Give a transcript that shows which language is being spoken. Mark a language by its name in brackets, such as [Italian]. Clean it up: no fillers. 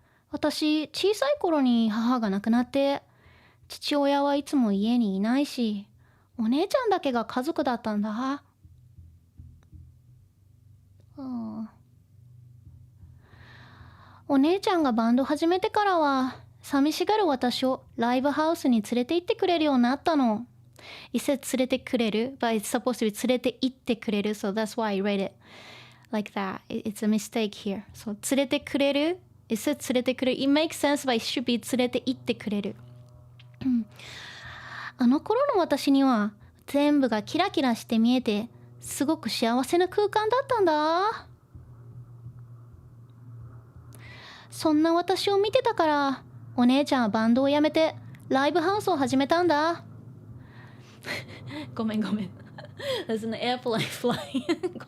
[Japanese] 私、小さい頃に母が亡くなって、父親はいつも家にいないし、お姉ちゃんだけが家族だったんだ。お姉ちゃんがバンド始めてからは、寂しがる私をライブハウスに連れて行ってくれるようになったの。 [English] It said 連れてくれる but it's supposed to be 連れて行ってくれる so that's why I read it like that. It's a mistake here. So 連れてくれる It said 連れてくれる It makes sense but it should be 連れて行ってくれる。 [Japanese] あの頃の私には全部がキラキラして見えてすごく幸せな空間だったんだ。そんな私を見てたからお姉ちゃんはバンドを辞めてライブハウスを始めたんだ。ごめんごめん。 [English] There's an airplane flying.